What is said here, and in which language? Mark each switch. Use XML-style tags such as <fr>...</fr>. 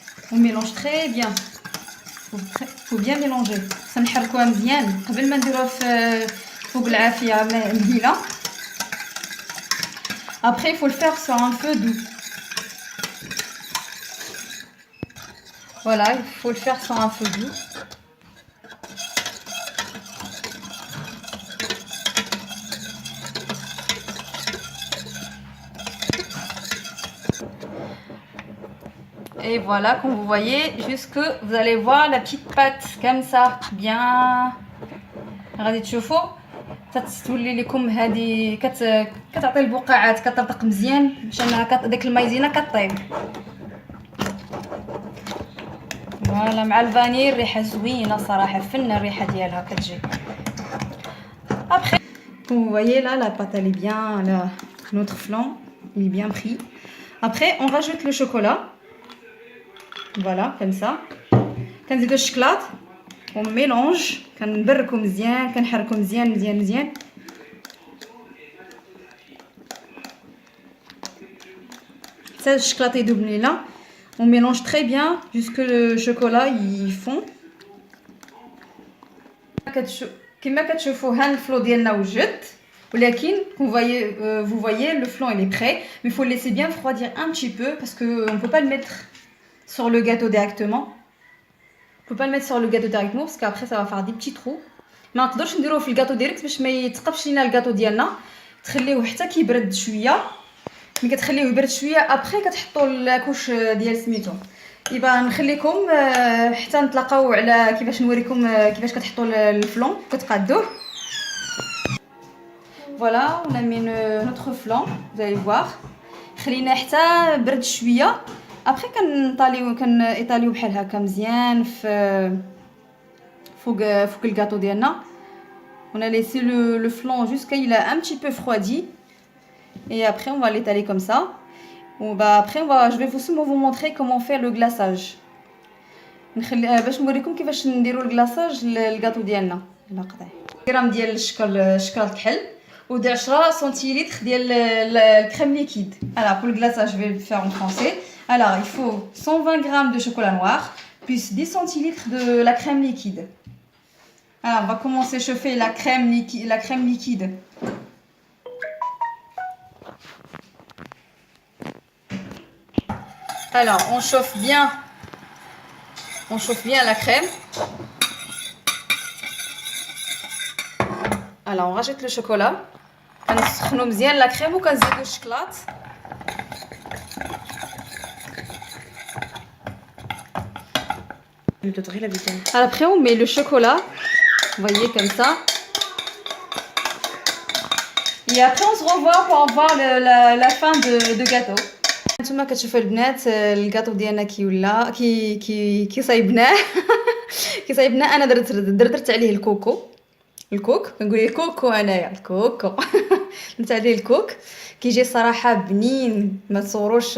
<fr>On mélange très bien. Faut bien mélanger.</fr> <ar>سنحركوها مزيان قبل ما نديروها فوق العافيه مهيله.</ar> <fr>Après, il faut le faire sur un feu doux. Voilà, il faut le faire sur un feu doux. Et voilà, comme vous voyez, jusque vous allez voir la petite pâte comme ça, bien.</fr> <ar>غادي تشوفوا تتولي لكم هذه كتعطي البقعات كتطرطق مزيان باش داك المايزينا كطيب. فوالا مع الفاني الريحه زوينه صراحه فن الريحه ديالها كتجي.</ar> <fr>Après vous voyez là la pâte elle est bien là, notre flan il est bien pris. Après on rajoute le chocolat. Voilà comme ça.</fr> <ar>كنزيدو الشكلاط</ar> <fr>on mélange</fr> <ar>كنبركو مزيان كنحركو مزيان مزيان مزيان. حتى الشكلاط يذوب لينا.</ar> <fr>On mélange très bien jusque le chocolat il fond.</fr> <ar>كما كتشوفوا ها الفلو ديالنا وجد ولكن</ar> <fr>vous voyez le flan il est prêt mais il faut le laisser bien refroidir un petit peu parce que on peut pas le mettre sur le gâteau directement. On peut pas le mettre sur le gâteau directement parce qu'après ça va faire des petits trous.</fr> <ar>ما نقدرش نديروه في الكاطو ديريكت باش ما يتقبش لينا الكاطو ديالنا. تخليوه حتى كيبرد شويه. ملي كتخليوه يبرد شويه ابري كتحطوا الكوش ديال سميتو. يبقى نخليكم حتى نتلاقاو على كيفاش نوريكم كيفاش كتحطوا الفلون كتقادوه.</ar> <fr>Voilà, on a mis notre flan, vous allez voir.</fr> <ar>خلينا حتى برد شويه. ابري كنطاليو بحال هكا مزيان في فوق الكاطو ديالنا.</ar> <fr>On a laissé le flan jusqu'à il a un petit peu refroidi et après on va l'étaler comme ça. Après je vais vous montrer comment faire le glaçage.</fr> <ar>باش نوريكم كيفاش نديروا الكلاصاج للكاطو ديالنا. لا قطع غرام ديال الشكل الكحل ودي 10 سنتيلتر ديال الكريم ليكيد.</ar> <fr>Alors pour le glaçage je vais le faire en français. Alors il faut 120 g de chocolat noir plus 10 centilitres de la crème liquide. Alors on va commencer à chauffer la crème liquide. Alors on chauffe bien la crème. Alors on rajoute le chocolat.</fr> <ar>كنسخنوا مزيان لا كريم وكنزيدوا الشكلاط.</ar> <fr>Alors après on met le chocolat. Vous voyez comme ça. Et après on se revoit pour voir la fin de gâteau.</fr> <ar>نتوما كتشوفوا البنات الكاطو ديالنا كي ولا كي صايبناه كي صايبناه. انا درت عليه الكوك كنقول ليه الكوكو انايا الكوكو درت عليه الكوك كيجي صراحه بنين ما تصوروش.</ar>